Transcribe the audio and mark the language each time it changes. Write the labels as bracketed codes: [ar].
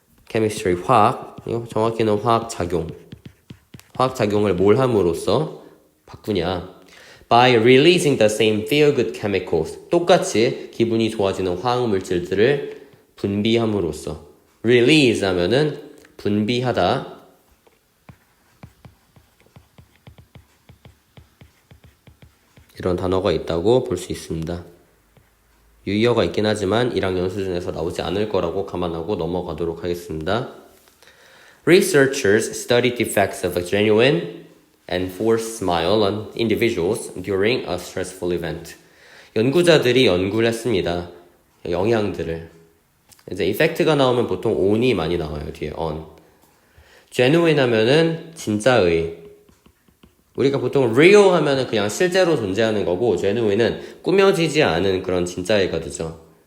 [ko] chemistry 화학 이거 정확히는 화학작용 화학작용을 뭘 함으로써 바꾸냐 [en] by releasing the same feel-good chemicals [ko] 똑같이 기분이 좋아지는 화학물질들을 분비함으로써 release 하면은 분비하다 이런 단어가 있다고 볼 수 있습니다. 유의어가 있긴 하지만 1학년 수준에서 나오지 않을 거라고 감안하고 넘어가도록 하겠습니다. [en] Researchers studied the effects of a genuine and forced smile on individuals during a stressful event. [ko] 연구자들이 연구를 했습니다. 영향들을. 이제 effect가 나오면 보통 on이 많이 나와요. 뒤에 on. genuine 하면은 진짜의. 우리가 보통 real 하면은 그냥 실제로 존재하는 거고 genuine은 꾸며지지 않은 그런 진짜애가 되죠.